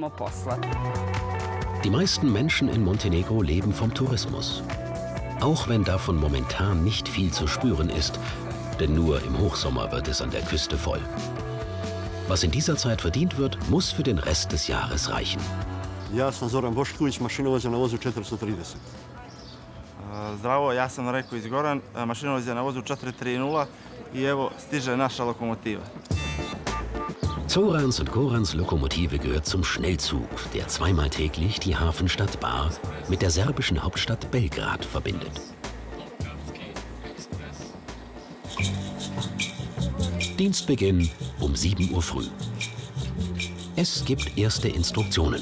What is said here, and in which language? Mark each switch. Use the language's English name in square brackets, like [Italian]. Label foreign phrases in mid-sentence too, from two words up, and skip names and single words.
[German] Die meisten Menschen in Montenegro leben vom Tourismus. Auch wenn davon momentan nicht viel zu spüren ist, denn nur im Hochsommer wird es an der Küste voll. Was in dieser Zeit verdient wird, muss für den Rest des Jahres reichen. [Serbian] Ja sam Zoran Bošković, mašinovođa na vozu 430. Zdravo, ja sam Reko iz Goran, mašinovođa na vozu 430 i evo stiže naša lokomotiva. [German] Zorans und Gorans Lokomotive gehört zum Schnellzug, der zweimal täglich die Hafenstadt Bar mit der serbischen Hauptstadt Belgrad verbindet. Dienstbeginn um 7 Uhr früh. Es gibt erste Instruktionen.